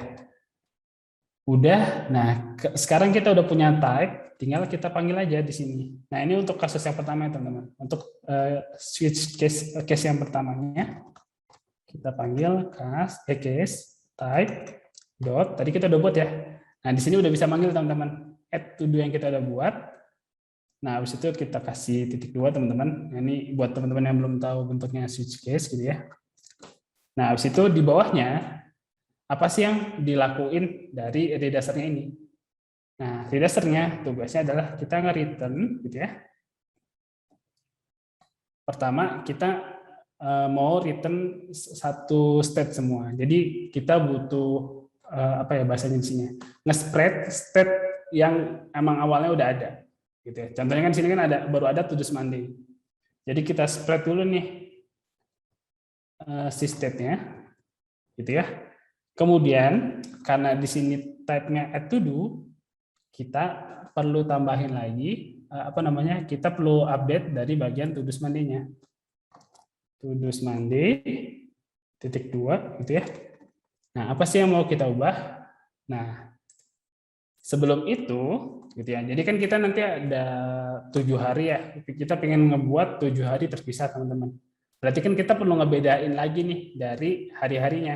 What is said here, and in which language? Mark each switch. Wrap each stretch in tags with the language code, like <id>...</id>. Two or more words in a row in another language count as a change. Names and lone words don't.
<id>Udah, nah sekarang kita udah punya type, tinggal kita panggil aja di sini. Nah ini untuk kasus yang pertama ya teman-teman. Untuk</id> <en>switch case</en> <id>yang pertamanya, kita panggil</id> <en>case type dot.</en> <id>Tadi kita udah buat ya. Nah di sini udah bisa manggil teman-teman.</id> <en>Add to do</en> <id>yang kita udah buat. Nah habis itu kita kasih titik 2 teman-teman. Nah, ini buat teman-teman yang belum tahu bentuknya</id> <en>switch case</en> <id>gitu ya. Nah habis itu di bawahnya apa sih yang dilakuin dari redassernya ini? Nah, redassernya tugasnya adalah kita nge-return gitu ya. Pertama, kita mau return satu state semua. Jadi kita butuh apa ya bahasanya di sini? Nge-spread state yang emang awalnya udah ada. Gitu ya. Contohnya kan di sini kan baru ada</id> <en>to do Monday.</en> <id>Jadi kita spread dulu nih si state-nya. Gitu ya. Kemudian karena di sini type-nya</id> <en>add to do,</en> <id>kita perlu tambahin lagi apa namanya? Kita perlu update dari bagian</id> <en>to do Monday-</en> <id>nya.</id> <en>To do Monday</en> <id>titik 2 gitu ya. Nah, apa sih yang mau kita ubah? Nah, sebelum itu gitu ya. Jadi kan kita nanti ada 7 hari ya. Kita pengen ngebuat 7 hari terpisah, teman-teman. Berarti kan kita perlu ngebedain lagi nih dari hari-harinya.</id>